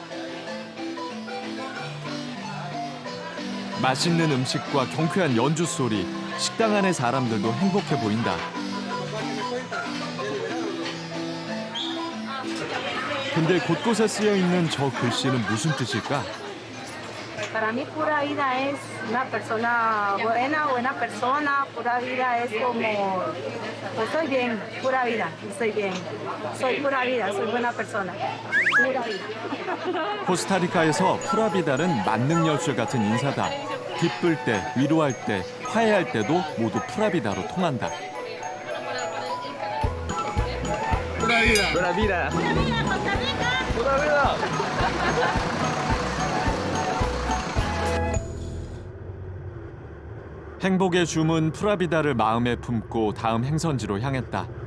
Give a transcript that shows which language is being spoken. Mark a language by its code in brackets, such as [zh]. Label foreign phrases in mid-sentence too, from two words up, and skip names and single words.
[ko] 맛있는 음식과 경쾌한 연주 소리, 식당 안의 사람들도 행복해 보인다. 근데 곳곳에 쓰여 있는 저 글씨는 무슨 뜻일까? [es] Para mí pura vida es una persona buena, buena persona. Pura vida es como, pues estoy bien, pura vida, estoy bien. Soy pura vida, soy buena persona. Pura vida. [ko] 코스타리카에서 프라비다는 만능열쇠 같은 인사다. 기쁠 때, 위로할 때, 화해할 때도 모두 프라비다로 통한다. [es] Pura vida. [ko] 행복의 주문 프라비다를 마음에 품고 다음 행선지로 향했다.